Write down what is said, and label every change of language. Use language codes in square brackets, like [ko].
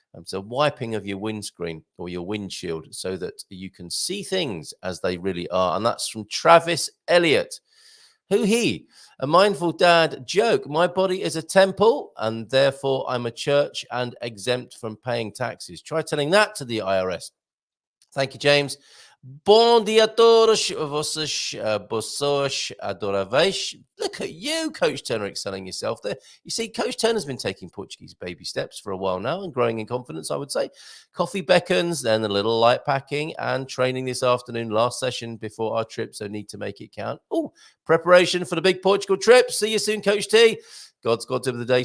[en] So wiping of your windscreen or your windshield so that you can see things as they really are. And that's from Travis Elliott. Who he? A mindful dad joke. My body is a temple and therefore I'm a church and exempt from paying taxes. Try telling that to the IRS. Thank you, James. [pt] Bom dia a todos, vocês pessoas adoráveis. [en] Look at you, Coach Turner, excelling yourself there. You see, Coach Turner's been taking Portuguese baby steps for a while now and growing in confidence, I would say. Coffee beckons, then a little light packing and training this afternoon, last session before our trip, so need to make it count. Oh, preparation for the big Portugal trip. See you soon, Coach T. God's tip of the day.